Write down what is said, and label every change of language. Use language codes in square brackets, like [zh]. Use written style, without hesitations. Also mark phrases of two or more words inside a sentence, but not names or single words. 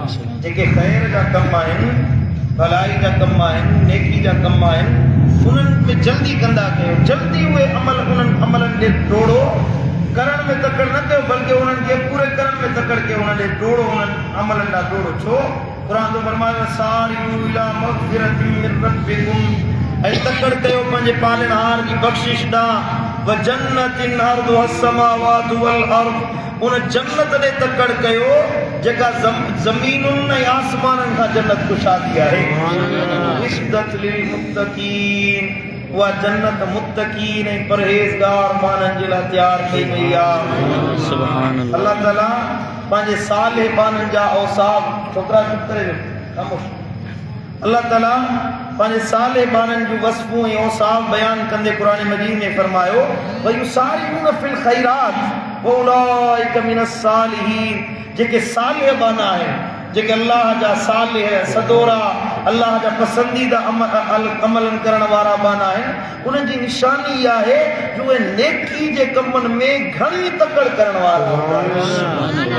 [sd] जेके ख़ैर जा कम आहिनि, भलाई जा कम आहिनि, नेकी जा कम आहिनि, उन्हनि में जल्दी कंदा कयो। जल्दी उहे अमल उन्हनि अमलनि ॾे डोड़ो, करण में तकड़ न कयो, बल्कि उन्हनि खे पूरे करण में तकड़ कयो, उन्हनि ॾे डोड़ो, उन्हनि अमलनि ॾांहुं डोड़ो। छो? क़ुरान तो फरमायो [ar] سارعوا إلى مغفرة من ربكم, [sd] ऐं तकड़ कयो पंहिंजे पालनहार जी बख़्शिश ॾांहुं, [ar] وجنة عرضها السماوات والأرض, [sd] उन जन्नत ॾे तकड़ कयो जेका ज़मीनुनि ऐं आसमाननि खां जन्नत कुशादी आहे। [ar] أعدت للمتقين, [sd] उहा जन्नत मुत्तक़ीन ऐं परहेज़गार माण्हुनि जे लाइ तयारु कई वई आहे। [ar] سبحان الله. [sd] अल्लाह ताला पंहिंजे सालिह बाननि जा औसाफ, छोकिरा चुप करे ख़ामोश, अल्लाह ताला पंहिंजे सालिह बाननि जूं वस्फ़ूं ऐं औसाफ बयानु कंदे क़ुरान मजीद में फरमायो [ar] ويسارعون في الخيرات وأولئك من الصالحين, [sd] जेके सालिह बाना आहिनि, जेके अल्लाह जा सालिह सदोरा, अल्लाह जा पसंदीदा अमलनि करण वारा बाना आहिनि, उन्हनि जी निशानी इहा आहे जो उहे नेकी जे कमनि में घणी तकड़ करण वारा।